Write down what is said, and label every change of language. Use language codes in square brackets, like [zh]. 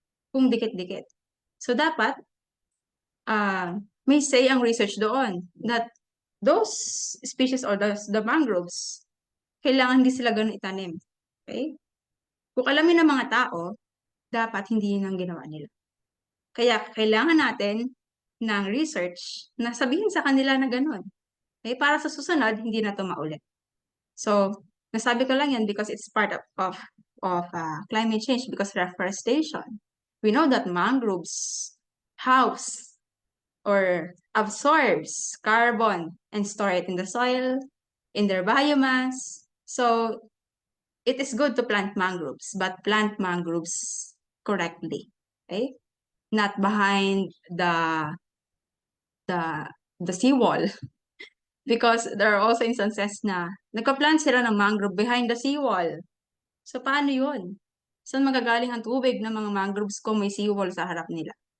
[tl] Kung dikit-dikit. So, dapat, may say ang research doon [en] that those species or the mangroves, [tl] kailangan hindi sila ganun itanim. Okay? Kung alamin ng mga tao, dapat hindi yun ang ginawa nila. Kaya kailangan natin ng research na sabihin sa kanila na ganun. Okay? Para sa susunod, hindi na ito maulit. [en] So, [tl] nasabi ko lang yan [en] because it's part of climate change because reforestation. We know that mangroves house or absorbs carbon and store it in the soil, in their biomass. So, it is good to plant mangroves, but plant mangroves correctly. Okay? Not behind the seawall. Because there are also instances [tl] na nagka-plant sila ng mangrove [en] behind the seawall. [tl] So, paano yun? Saan magagaling ang tubig ng mga mangroves kung may seawall sa harap nila?